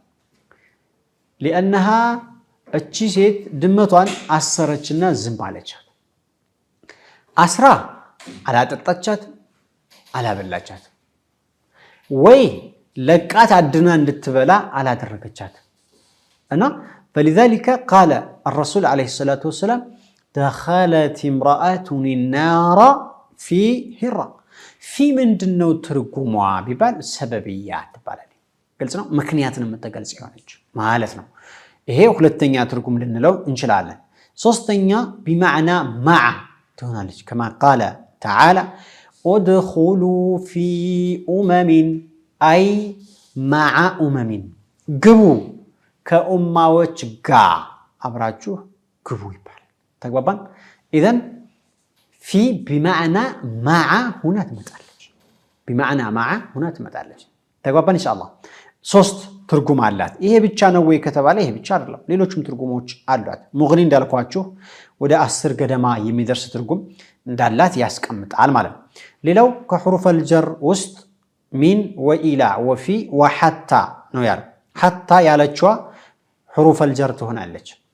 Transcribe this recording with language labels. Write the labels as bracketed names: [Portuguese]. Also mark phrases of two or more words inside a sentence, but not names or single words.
[Amharic] ሊአነሃ እቺ ሴት ድመቷን አሰረችና ዝም አለቻት። አስራ አላጠጣቻት አላበላቻት ወይ ለቃት አድና እንድትበላ አላደረገቻት [Arabic] እና فلذلك قال الرسول عليه الصلاة والسلام دخلت امرأة النار في هرة [Amharic] في ምንድነው ትርጉሟ ቢባል ሰበብያት ይባላል። ግልጽ ነው። ምክንያትን የምትገልጽ ይሆነች ማለት ነው። ይሄ ሁለተኛ ትርጉም ልንለው እንችላለን። ሶስተኛ [Arabic] بمعنى مع [Amharic] ትሆናለች። [Arabic] كما قال تعالى ادخلوا في أي مع [Amharic] ግቡ ከኡማዎች ጋር አብራችሁ ግቡ ይባላል። ተግባባን? [Arabic] إذن في بمعنى مع [Amharic] ሁና ትመጣለች። [Arabic] بمعنى مع [Amharic] ሁና ትመጣለች። ተግባባን? ኢንሻአላህ ሶስት ትርጉም አላት። ይሄ ብቻ ነው ወይ ከተባለ ይሄ ብቻ አይደለም፣ ሌሎችም ትርጉሞች አሏት። ሙግኒ እንዳልኳችሁ ወደ 10 ገደማ የሚደርስ ትርጉም እንዳላት ያስቀምጣል ማለት ነው። ሌላው ከሑሩፈል ጀር ውስጥ [Arabic] من وإلى وفي وحتى [Amharic] ነው ያለው። ሐታ ያለችዋ [Arabic] حروف الجر [Amharic] ትሆናለች።